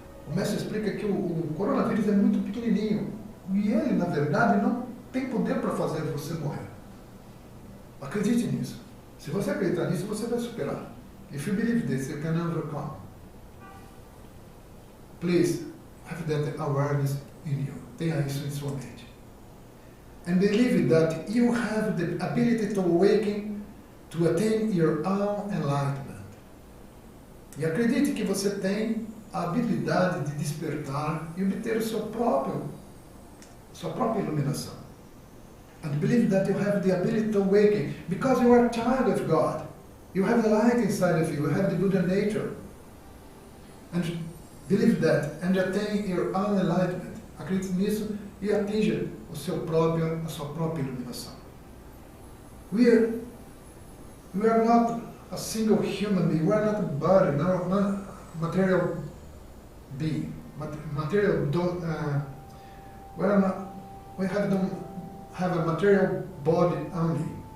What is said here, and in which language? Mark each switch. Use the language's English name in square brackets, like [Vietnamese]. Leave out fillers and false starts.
[Portuguese] O mestre explica que o coronavírus é muito pequenininho e ele, na verdade, não tem poder para fazer você morrer. Acredite nisso. Se você acreditar nisso, você vai superar. [English] If you believe this, you can overcome. Please have that awareness in you. [Portuguese] Tenha isso em sua mente. [English] And believe that you have the ability to awaken, to attain your own enlightenment. [Portuguese] E acredite que você tem a habilidade de despertar e obter o sua própria iluminação. [English] And believe that you have the ability to awaken because you are a child of God. You have the light inside of you. You have the Buddha nature. And believe that and attain your own enlightenment. [Portuguese] Acredite nisso e atinja a sua própria iluminação. [English] We are not a single human being. We are not a body, not material being. We don't have a material body only.